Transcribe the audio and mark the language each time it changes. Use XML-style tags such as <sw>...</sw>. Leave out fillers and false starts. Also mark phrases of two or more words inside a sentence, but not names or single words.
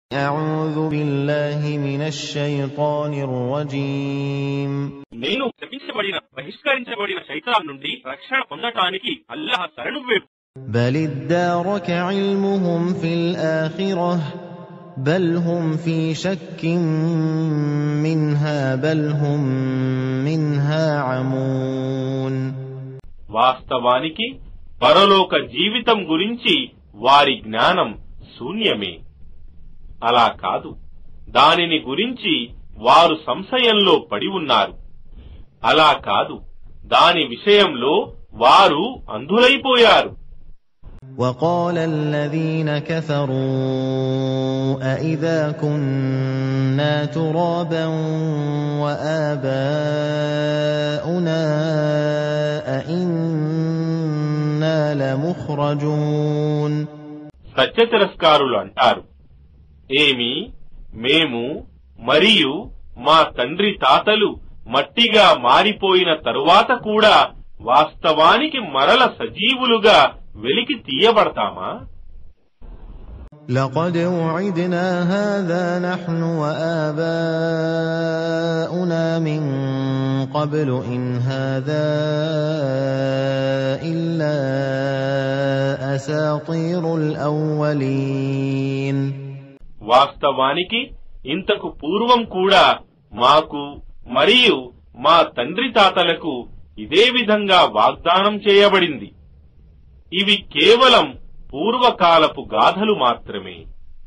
<ar>أعوذ بالله من الشيطان الرجيم</ar> <te>నేను శపించబడిన బహిష్కరించబడిన శైతాన్ నుండి రక్షణ పొందటానికి అల్లాహ్ శరణు వేడు.</te> <ar>بل ادارك علمهم في الآخرة بل هم في شك منها بل هم منها عمون.</ar> <te>వాస్తవానికి పరలోక జీవితం గురించి వారి జ్ఞానం శూన్యమే. అలా కాదు, దానిని గురించి వారు సంశయంలో పడి ఉన్నారు. అలా కాదు, దాని విషయంలో వారు అంధులైపోయారు.</te> <ar>وقال الذين كفروا أئذا كنا ترابا وآباؤنا أئنا لمخرجون.</ar> <te>సత్యతిరస్కారులు అంటారు, ఏమి మేము మరియు మా తండ్రి తాతలు మట్టిగా మారిపోయిన తరువాత కూడా వాస్తవానికి మరల సజీవులుగా వెలికి తీయబడతామా?</te> <ar>لقد وعدنا هذا نحن وآباؤنا من قبل إن هذا إلا أساطير الأولين.</ar> <te>వాస్తవానికి ఇంతకు పూర్వం కూడా మాకు మరియు మా తండ్రి తాతలకు ఇదే విధంగా వాగ్దానం చేయబడింది. ఇవి కేవలం పూర్వకాలపు గాథలు మాత్రమే.</te>